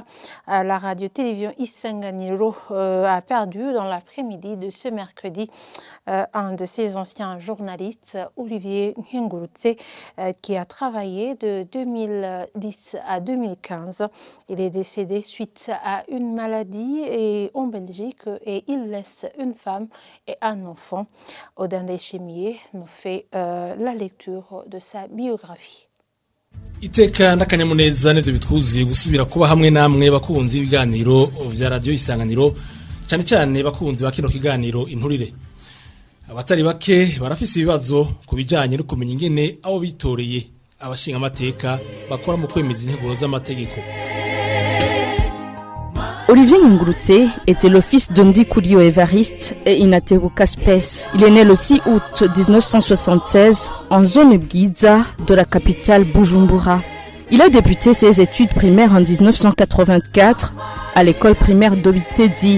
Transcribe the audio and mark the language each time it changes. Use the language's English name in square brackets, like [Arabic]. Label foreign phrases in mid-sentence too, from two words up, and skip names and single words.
[French] La radio-télévision Isanganiro a perdu dans l'après-midi de ce mercredi un de ses anciens journalistes, Olivier Ngurutse, qui a travaillé de 2010 à 2015. Il est décédé suite à une maladie en Belgique et il laisse une femme et un enfant. Odin Deschemier nous fait la lecture de sa biographie. [Rundi] Iteka n'akanyamuneza nivyo bitwuzuye gusubira kuba hamwe namwe bakunzi ibiganiro vya radio Isanganiro, cyane cyane bakunzi ba kino kiganiro inturire. Abatari bake barafise ibibazo kubijanye no kumenya ingene abo bitoreye abashinga amateka bakora mu kwemeza intego z'amategeko. [French] Olivier Ngurutse était le fils d'Undi Kurio Evariste et Inateruka Spes. Il est né le 6 août 1976 en zone Bwiza de la capitale Bujumbura. Il a débuté ses études primaires en 1984 à l'école primaire d'Obitedi.